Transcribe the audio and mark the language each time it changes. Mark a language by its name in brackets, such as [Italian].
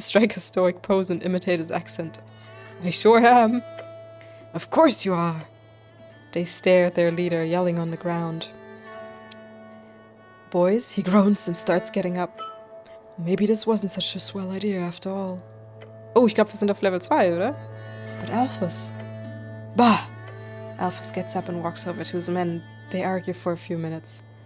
[English] Strike a stoic pose and imitate his accent. I sure am. Of course you are. They stare at their leader, yelling on the ground. Boys, he groans and starts getting up. Maybe this wasn't such a swell idea after all. [German] Oh, ich glaube, wir sind auf Level 2, oder? [English] But Alphas. Bah! Alphas gets up and walks over to his men. They argue for a few minutes.